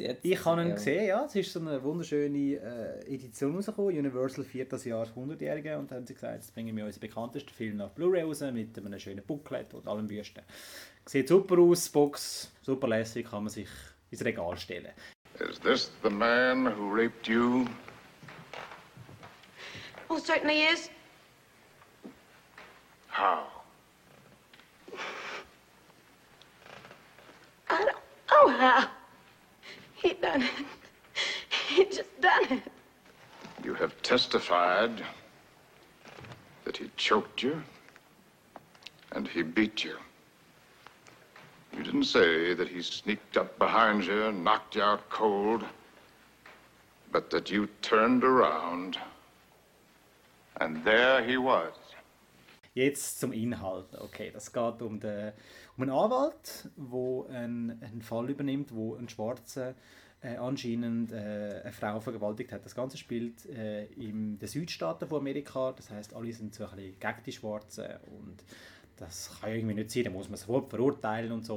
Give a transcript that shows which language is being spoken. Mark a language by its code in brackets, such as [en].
[de] Ich habe ihn gesehen, ja. Es ist so eine wunderschöne Edition rausgekommen. Universal feiert das Jahr 100-Jährige. Und dann haben sie gesagt, jetzt bringen wir unseren bekanntesten Film nach Blu-ray raus mit einem schönen Booklet und allem Wüsten. Sieht super aus, Box, super lässig, kann man sich ins Regal stellen. [en] Is this the man who raped you? Most certainly is. How? I don't know how. He done it. He just done it. You have testified that he choked you and he beat you. You didn't say that he sneaked up behind you and knocked you out cold, but that you turned around and there he was. [de] Jetzt zum Inhalt. Okay, das geht um, den, um einen Anwalt, der einen Fall übernimmt, wo ein Schwarzer anscheinend eine Frau vergewaltigt hat. Das Ganze spielt in den Südstaaten von Amerika. Das heisst, alle sind so ein bisschen gegen die Schwarzen. Und das kann ja irgendwie nicht sein. Da muss man sofort verurteilen und so.